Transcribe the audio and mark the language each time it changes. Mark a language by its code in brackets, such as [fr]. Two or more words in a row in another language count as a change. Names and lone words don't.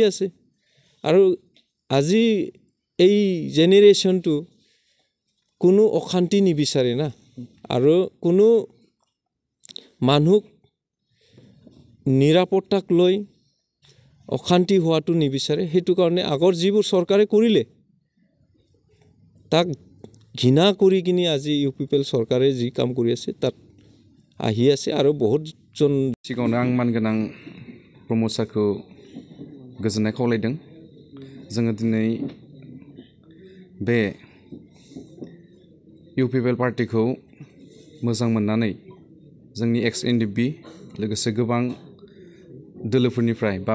[as] আছে আৰু আজি এই জেনেৰেশ্যনটো কোনো অশান্তি নিবিচাৰে না আৰু কোনো মানুহক নিৰাপত্তাক লৈ অশান্তি হোৱাটো নিবিচাৰে সেইটো কাৰণে আগৰ যিবোৰ চৰকাৰে কৰিলে তাক ঘৃণা কৰি কিনি আজি ইউপিপিএল চৰকাৰে যি কাম কৰি আছে তাত আহি আছে আৰু বহুতজন [brx] सिगाङावनो आं मानगोनां प्रमोद सारखौ गोजोननाय खावलायदों जोङो दिनै बे इउपिपिएल पार्टिखौ मोजां मोननानै जोंनि [en] ex NDP [brx] लोगोसे गोबां दोलोफोरनिफ्राय बा